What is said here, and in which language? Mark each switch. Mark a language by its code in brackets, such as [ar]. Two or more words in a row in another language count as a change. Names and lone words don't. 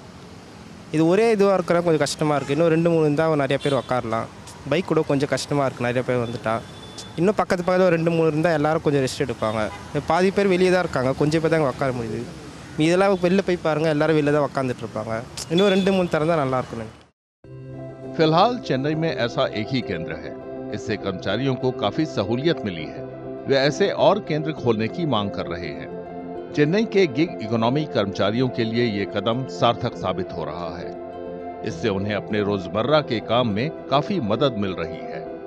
[ta] இது ஒரே இதுவாக இருக்கிற கொஞ்சம் கஷ்டமாக இருக்குது. இன்னும் 2-3 இருந்தால் நிறைய பேர் உட்காரலாம். பைக் கூட கொஞ்சம் கஷ்டமாக இருக்குது நிறைய பேர் வந்துட்டா. இன்னும் பக்கத்தில் 2-3 இருந்தால் எல்லோரும் கொஞ்சம் ரெஸ்ட் எடுப்பாங்க. பாதி பேர் வெளியே தான் இருக்காங்க, கொஞ்சம் பேர் தான் இங்கே உட்கார முடியுது. இதெல்லாம் வெளில போய் பாருங்கள், எல்லோரும் வெளில தான் உட்காந்துட்டு இருப்பாங்க. இன்னும் 2-3 திறந்தா நல்லா இருக்கும். [hi] फिलहाल चेन्नई में ऐसा एक ही केंद्र है। इससे कर्मचारियों को काफी सहूलियत मिली है। वे ऐसे और केंद्र खोलने की मांग कर रहे हैं। चेन्नई के [en] gig economy [hi] कर्मचारियों के लिए ये कदम सार्थक साबित हो रहा है। इससे उन्हें अपने रोजमर्रा के काम में काफी मदद मिल रही है।